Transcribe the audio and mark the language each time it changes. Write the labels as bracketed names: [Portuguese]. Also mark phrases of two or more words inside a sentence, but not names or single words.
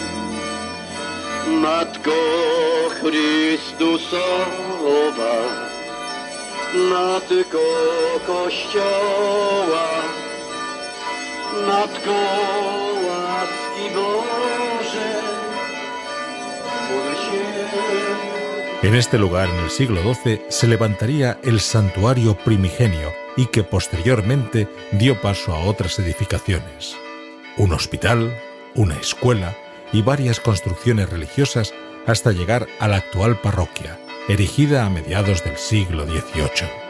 [Polish] Matko Chrystusowa, Matko Kościoła, Matko łaski Boże, módl się. [Spanish] En este lugar, en el siglo XII, se levantaría el santuario primigenio y que posteriormente dio paso a otras edificaciones. Un hospital, una escuela y varias construcciones religiosas hasta llegar a la actual parroquia, erigida a mediados del siglo XVIII.